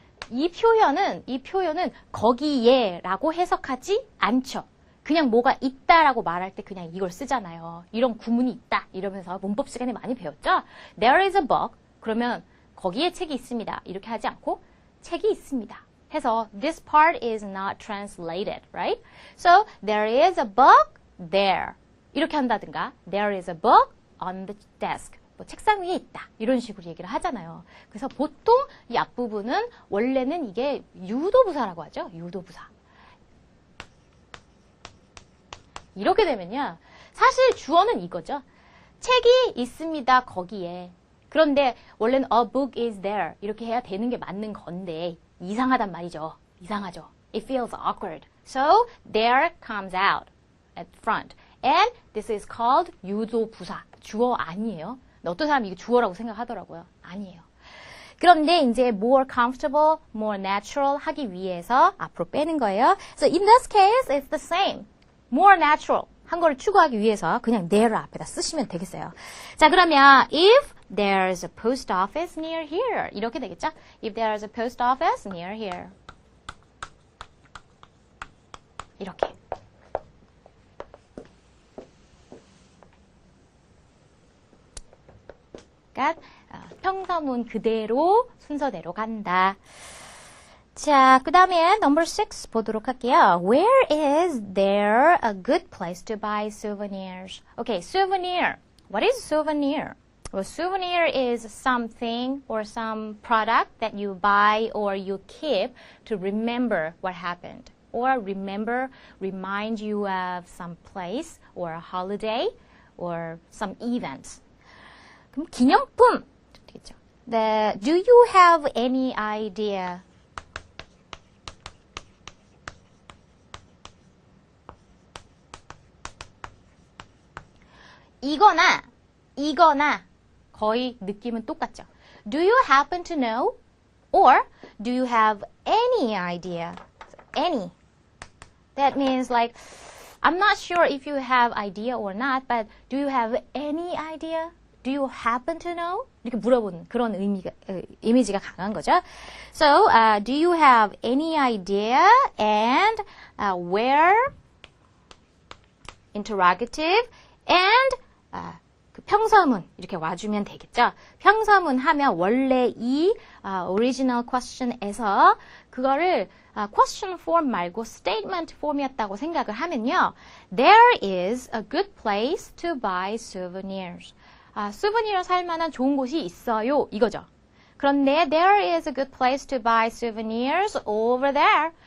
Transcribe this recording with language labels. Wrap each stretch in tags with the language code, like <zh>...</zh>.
<ko>이 표현은 거기에 라고 해석하지 않죠. 그냥 뭐가 있다라고 말할 때 그냥 이걸 쓰잖아요. 이런 구문이 있다 이러면서 문법 시간에 많이 배웠죠.</ko> <en>There is a book.</en> <ko>그러면 거기에 책이 있습니다. 이렇게 하지 않고 책이 있습니다. 해서</ko> <en>this part is not translated, right? So there is a book there.</en> <ko>이렇게 한다든가</ko> <en>there is a book on the desk.</en> <ko>뭐 책상 위에 있다. 이런 식으로 얘기를 하잖아요. 그래서 보통 이 앞부분은 원래는 이게 유도부사라고 하죠. 유도부사. 이렇게 되면요. 사실 주어는 이거죠. 책이 있습니다. 거기에. 그런데 원래는</ko> <en>a book is there.</en> <ko>이렇게 해야 되는 게 맞는 건데 이상하단 말이죠. 이상하죠.</ko> <en>It feels awkward. So there comes out at front. And this is called 유도부사.</en> <ko>주어 아니에요. 어떤 사람이 이게 주어라고 생각하더라고요. 아니에요. 그런데 이제</ko> <en>more comfortable, more natural</en> <ko>하기 위해서 앞으로 빼는 거예요.</ko> <en>So in this case, it's the same. more natural</en> <ko>한 거를 추구하기 위해서 그냥 there 앞에다 쓰시면 되겠어요. 자, 그러면</ko> <en>if there's a post office near here</en> <ko>이렇게 되겠죠?</ko> <en>If there's a post office near here</en> <ko>이렇게. 그러니까 평서문 그대로 순서대로 간다. 자, 그 다음에 number 6 보도록 할게요.</ko> <en>Where is there a good place to buy souvenirs? Okay, souvenir. What is souvenir? Well, souvenir is something or some product that you buy or you keep to remember what happened. Or remind you of some place or a holiday or some event.</en> <ko>그럼 기념품 되겠죠.</ko> <en>Do you have any idea?</en> <ko>이거나 거의 느낌은 똑같죠.</ko> <en>Do you happen to know? Or do you have any idea? Any. That means like, I'm not sure if you have idea or not, but do you have any idea? Do you happen to know?</en> <ko>이렇게 물어보는 그런 이미지가 강한 거죠.</ko> <en>So, do you have any idea? And where? Interrogative. And</en> <ko>그 평서문 이렇게 와주면 되겠죠. 평서문 하면 원래 이 original question에서 그거를 question form 말고 statement form이었다고 생각을 하면요.</ko> <en>There is a good place to buy souvenirs.</en> <ko>수브니를 살 만한 좋은 곳이 있어요. 이거죠. 그런데</ko> <en>there is a good place to buy souvenirs over there.</en>